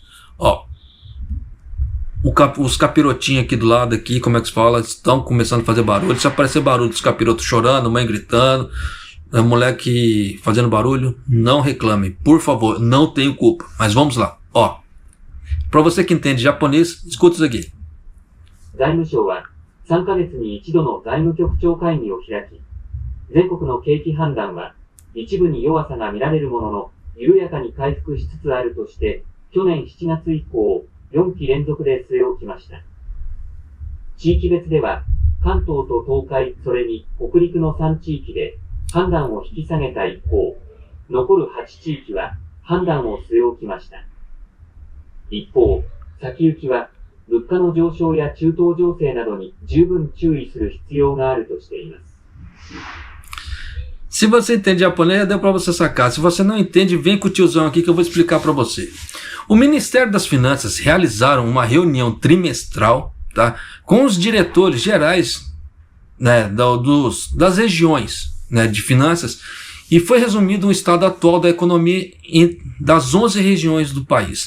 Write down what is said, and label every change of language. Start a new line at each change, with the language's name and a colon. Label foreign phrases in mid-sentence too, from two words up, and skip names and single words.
Portuguese: Ó, os capirotinhos aqui do lado, aqui, como é que se fala, estão começando a fazer barulho. Se aparecer barulho dos capirotos chorando, mãe gritando, moleque fazendo barulho, não reclame, por favor, não tenho culpa. Mas vamos lá, ó. Para você que entende japonês, escuta isso aqui.
Japanese: 財務省は3ヶ月に一度の財務局長会議を開き、全国の景気判断は一部に弱さが見られるものの緩やかに回復しつつあるとして、去年7月以降4期連続で据え置きました。地域別では関東と東海、それに北陸の3地域で判断を引き下げた一方、残る8地域は判断を据え置きました。一方、先行きは物価の上昇や中東情勢などに十分注意する必要があるとしています。
Portuguese: Se você entende japonês, deu para você sacar. Se você não entende, vem com o tiozão aqui que eu vou explicar para você. O Ministério das Finanças realizaram uma reunião trimestral, tá, com os diretores gerais, né, das regiões, né, de finanças, e foi resumido o estado atual da economia das 11 regiões do país.